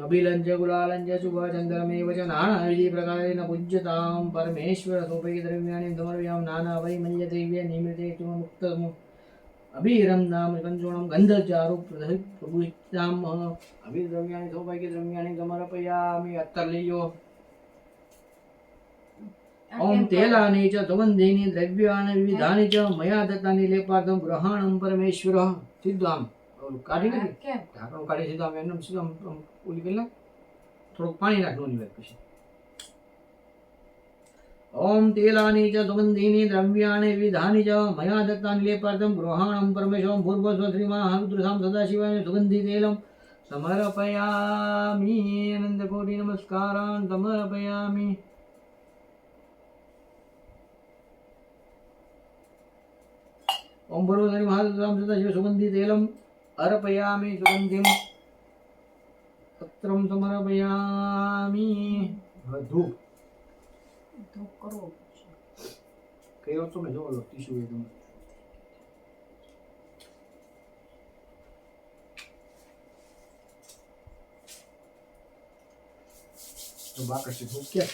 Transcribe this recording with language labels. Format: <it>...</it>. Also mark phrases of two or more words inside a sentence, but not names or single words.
<sa>અભિલંજ ગુલાલંજ શુભચંદ્રમેવ ચ નાનાવિધિ પ્રકારેણ પૂજ્યતાં પરમેશ્વર સૌભાગ્યદ્રવ્યાણિ સમર્પયામિ. નાના વૈ મલ્યદ્રવ્ય નિમિત્તે મુક્તમ અભિરમ નામ કંચોણમ ગંધચારુ પ્રભુતામ. અભિદ્રવ્યાણિ સૌભાગ્યદ્રવ્યાણિ સમર્પયામિ.</sa> <gu>અત્તર લઈ લો.</gu> <sa>ओम तेलानि च सुगन्धीनि द्रव्याणि विविधानि च मया दत्तानि लेपार्थं ग्रहणं परमेश्वरः.</sa> <gu>સીધું આમ કાઢી નાખી કેમ ઢાંકણું કાઢી સીધું આમ એમને સીધું આમ ઓલી કરી નાખ. થોડુંક પાણી નાખવાનું વાત પછી.</gu> <sa>ओम तेलानि च सुगन्धीनि द्रव्याणि विविधानि च मया दत्तानि लेपार्थं ग्रहणं परमेश्वरं भूर्भुवस्सुः श्रीमहारुद्रसां सदाशिवाय सुगन्धि तेलं समर्पयामि. अनन्तकोटि नमस्कारान् समर्पयामि. ओम भूर्भुवस्सुः महारुद्रसां सदाशिवाय सुगन्धि तेलं अर्पयामि. सुगन्धिं पत्रं समर्पयामि. धूप</sa> <gu>તો કરવો પડશે. કયો તો મેં જોવો ટીશ્યુ એકદમ તો બાકસ છે ધૂપ કે</gu>